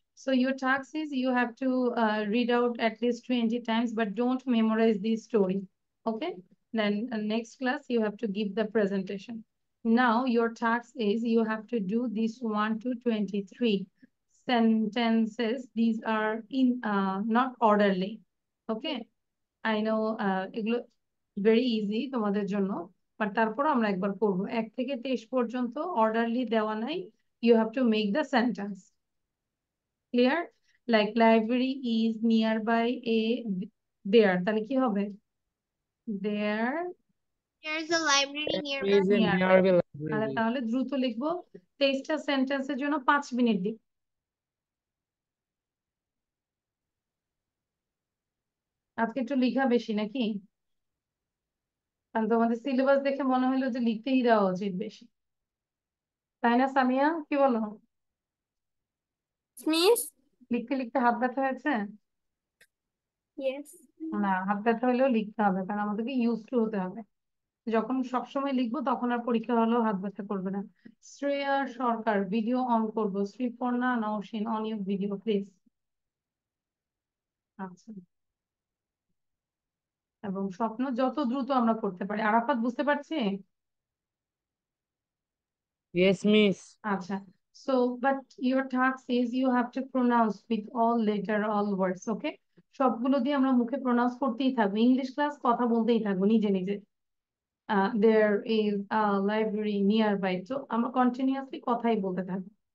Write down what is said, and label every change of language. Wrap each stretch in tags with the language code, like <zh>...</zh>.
<en>So your task is you have to read out at least 20 times, but don't memorize the story. Okay? Then next class, you have to give the presentation. Now your task is you have to do this 1 to 23 sentences. These are in not orderly. Okay? I know</en> <bn>এগুলো</bn> <en>very easy</en> <bn>তোমাদের জন্য, but তারপর আমরা একবার করব। 1 থেকে 23 পর্যন্ত orderly দেওয়া নাই।</bn> <en>You have to make the sentence. Clear? Like library is nearby a there.</en> <bn>তাহলে কি হবে? There</bn> <en>There is a library nearby. He is in nearby library.</en> <bn>তাহলে দ্রুত লিখবো। 23টা সেন্টেন্সের জন্য 5 মিনিট দিই। আজকে একটু লেখা বেশি নাকি? কারণ তোমাদের সিলেবাস দেখে মনে হলো যে লিখতেই দেওয়া উচিত বেশি, তাই না সামিয়া? কি বলো?</bn> <en>Miss?</en> <bn>লিখতে লিখতে হাত ব্যথা হয়েছে?</bn> <en>Yes.</en> <bn>না, হাত ব্যথা হলেও লিখতে হবে, কারণ আমাদেরকে ইউজ টু হতে হবে। যখন সবসময় লিখবো তখন আর পরীক্ষা হলেও হাত ব্যথা করবে না। শ্রেয়া সরকার, ভিডিও অন করবো। Sriparna Nowshin,</bn> <en>On your video please.</en> <bn>আচ্ছা, এবং স্বপ্ন যত দ্রুত আমরা করতে পারি। আরাফাত, বুঝতে পারছি?</bn> <en>Yes, miss. আচ্ছা, so but your task is you have to pronounce with all letter, all words, okay?</en> <bn>সবগুলো দিয়ে আমরা মুখে প্রনাউন্স করতেই থাকবো, ইংলিশ ক্লাস কথা বলতেই থাকবো নিজে নিজে।</bn> <en>There is a library nearby,</en> <bn>তো আমরা কন্টিনিউয়াসলি কথাই বলতে থাকবো।</bn>